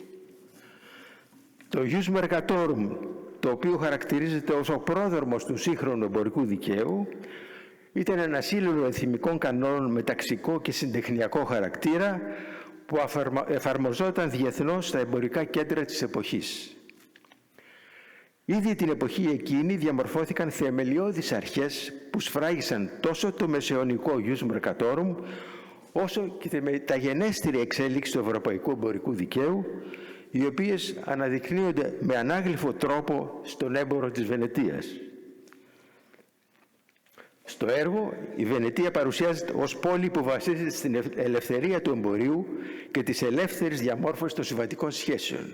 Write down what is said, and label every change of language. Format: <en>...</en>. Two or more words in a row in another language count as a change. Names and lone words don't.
<el>Το</el> <la>Ius Mercatorum,</la> <el>το οποίο χαρακτηρίζεται ως ο πρόδρομος του σύγχρονου εμπορικού δικαίου, ήταν ένα σύνολο εθιμικών κανόνων με ταξικό και συντεχνιακό χαρακτήρα που εφαρμοζόταν διεθνώς στα εμπορικά κέντρα της εποχής. Ήδη την εποχή εκείνη διαμορφώθηκαν θεμελιώδεις αρχές που σφράγισαν τόσο το μεσαιωνικό</el> <la>ius mercatorum,</la> <el>όσο και τη μεταγενέστερη εξέλιξη του ευρωπαϊκού εμπορικού δικαίου, οι οποίες αναδεικνύονται με ανάγλυφο τρόπο στον έμπορο της Βενετίας. Στο έργο, η Βενετία παρουσιάζεται ως πόλη που βασίζεται στην ελευθερία του εμπορίου και της ελεύθερης διαμόρφωσης των συμβατικών σχέσεων.</el>